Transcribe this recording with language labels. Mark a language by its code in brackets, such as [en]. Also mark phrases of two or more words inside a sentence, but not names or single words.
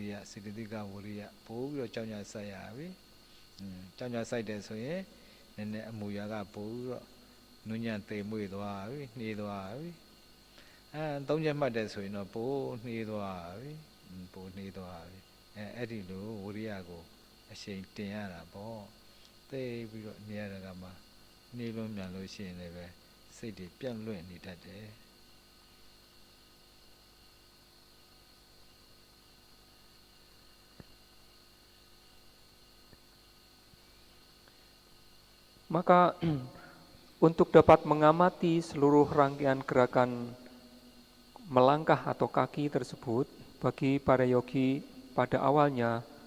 [my] ယစေတသိကဝိရိယပို့ပြီးတော့ကြောက်မြတ်ဆက်ရပြီကြောက်မြတ်ဆိုင်တယ်ဆိုရင်နည်းနည်းအမူအရာကပို့ပြီးတော့နုညံ့သိမ်မွေ့သွားပြီနှေးသွားပြီသုံးချက်မှတ်တယ်ဆိုရင်တော့ပို့နှေးသွားပြီပို့နှေးသွားပြီအဲ့ဒီလိုဝိရိယကိုအရှိန်တင်ရတာပေါ့သိပြီးတော့နေရတာကမှနှေးလွန်းမြန်လို့ရှိရင်လည်းပဲစိတ်တွေပြန့်လွင့်နေတတ်တယ် [id] Maka untuk dapat mengamati seluruh rangkaian gerakan melangkah atau kaki tersebut, bagi para yogi pada awalnya